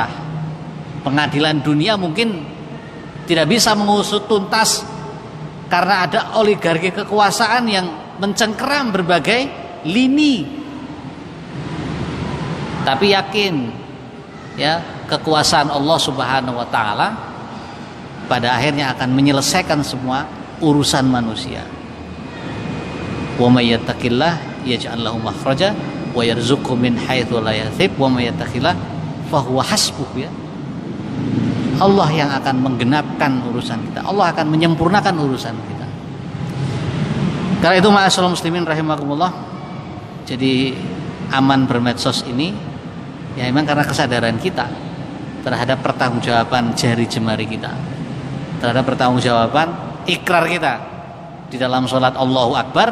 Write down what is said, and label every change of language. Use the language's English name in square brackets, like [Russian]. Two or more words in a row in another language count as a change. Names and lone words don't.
[Indonesian] Pengadilan dunia mungkin tidak bisa mengusut tuntas karena ada oligarki kekuasaan yang mencengkeram berbagai lini. Tapi yakin ya, kekuasaan Allah [Arabic] سبحانه وتعالى [Indonesian] pada akhirnya akan menyelesaikan semua urusan manusia. [Arabic] ومن يتق الله يجعل له مخرجا ويرزقه من حيث لا يحتسب ومن يتق الله فهو حسبه ya. [Indonesian] Allah yang akan menggenapkan urusan kita. Allah akan menyempurnakan urusan kita. Karena itu [Arabic] معاشر المسلمين رحمكم الله, [Indonesian] jadi aman bermedsos ini ya memang karena kesadaran kita terhadap pertanggungjawaban jari jemari kita, terhadap pertanggungjawaban ikrar kita di dalam sholat [Arabic] الله أكبر.